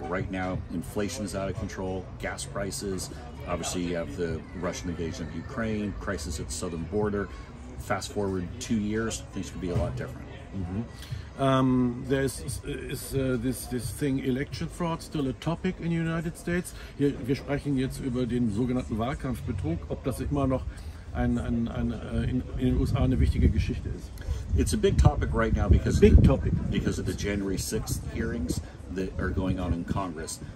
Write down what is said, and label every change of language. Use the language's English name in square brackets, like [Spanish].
[English] Right now, inflation is out of control, gas prices, obviously you have the Russian invasion of Ukraine, crisis at the southern border. Fast forward 2 years, things could be a lot different. There is this thing, election fraud, still a topic in the United States. [German] Wir sprechen jetzt über den sogenannten Wahlkampfbetrug, ob das immer noch in den USA eine wichtige Geschichte ist. [English] It's a big topic right now because of the January 6th hearings that are going on in Congress.